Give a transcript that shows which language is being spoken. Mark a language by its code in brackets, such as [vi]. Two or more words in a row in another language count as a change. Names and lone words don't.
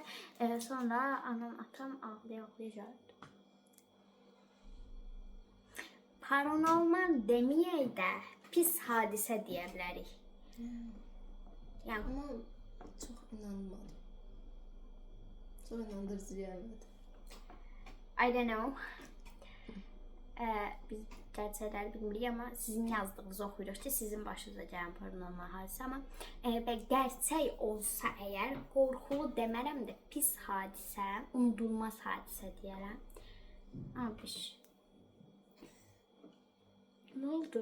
[az] Sonra anam atam ağlaya-ağlaya gəldi. Paranormal deməyək də pis hadisə deyə bilərik. Yəni, Amma çox inanmadım. Çox inandırıcı gəlmədi. [en] I don't know. [az] Biz gerçəkləri bilmirik, amma sizin yazdığınızı oxuyuruq ki, sizin başınıza gələn paranormal hadisə. Amma gerçək olsa əgər, qorxulu demərəm də, pis hadisə, unudulmaz hadisə deyərəm. Abiş. Nə oldu?